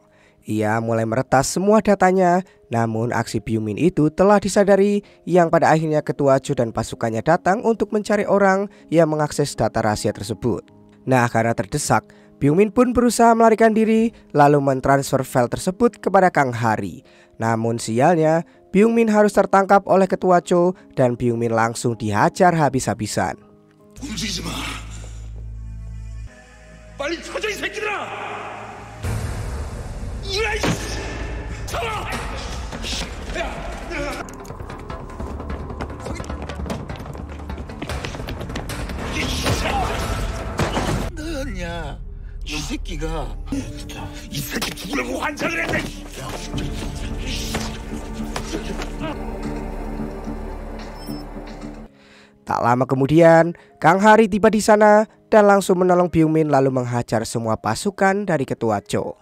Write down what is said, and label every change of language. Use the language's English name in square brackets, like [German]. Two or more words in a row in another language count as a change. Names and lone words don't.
[Indonesian] Ia mulai meretas semua datanya, namun aksi Byung Min itu telah disadari yang pada akhirnya Ketua Cho dan pasukannya datang untuk mencari orang yang mengakses data rahasia tersebut. Nah, karena terdesak, Byung Min pun berusaha melarikan diri lalu mentransfer file tersebut kepada Kang Hari. Namun sialnya, Byung Min harus tertangkap oleh Ketua Cho dan Byung Min langsung dihajar habis-habisan. [Korean] 빨리 쳐져 이 새끼들아! 이라이! 쳐라! 너였냐? 이 새끼가 이 새끼 죽으려고 환장을 했네. [Indonesian] Tak lama kemudian, Kang Hari tiba di sana dan langsung menolong Byung Min lalu menghajar semua pasukan dari Ketua Cho.